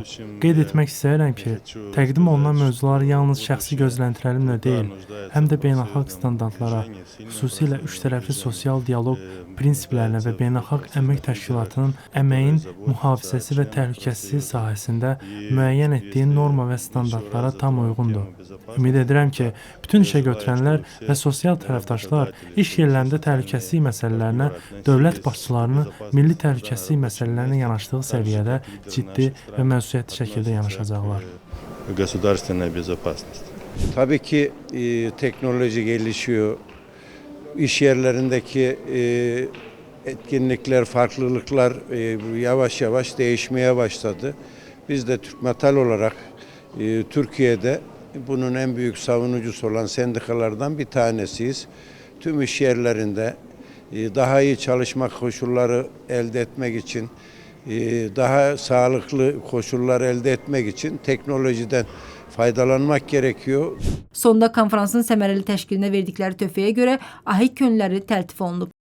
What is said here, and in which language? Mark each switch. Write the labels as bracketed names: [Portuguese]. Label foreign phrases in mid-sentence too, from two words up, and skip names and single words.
[Azerbaijani] Qeyd etmək istəyirəm ki, təqdim olunan mövzular yalnız şəxsi gözləntilərimlə deyil, həm də beynəlxalq standartlara, xüsusilə üçtərəfli sosial dialoq prinsiplərinə və beynəlxalq əmək təşkilatının əməyin mühafizəsi və təhlükəsizlik sahəsində müəyyən etdiyi norma və standartlara tam uyğundur. Ümid edirəm ki, bütün işə götürənlər və sosial tərəfdaşlar iş yerlərində təhlükəsizlik məsələlərinə dövlət başçılarını milli təhlükəsizlik məsələlərinə yanaşdığı səviyyədə ciddi və məsuliyyətli şəkildə yanaşacaqlar. [Russian] Государственная безопасность. [Turkish] Tabii ki teknoloji gelişiyor. İş yerlerindeki etkinlikler, farklılıklar yavaş yavaş değişmeye başladı. Biz de Türk Metal olarak Türkiye'de bunun en büyük savunucusu olan sendikalardan bir tanesiyiz. Tüm iş yerlerinde daha iyi çalışma koşulları elde etmek için, daha sağlıklı koşullar elde etmek için teknolojiden faydalanmak gerekiyor. [Azerbaijani] Sonda konferansın səmərəli təşkilinə verdikləri töhfəyə görə ahik könülləri təltif olunub.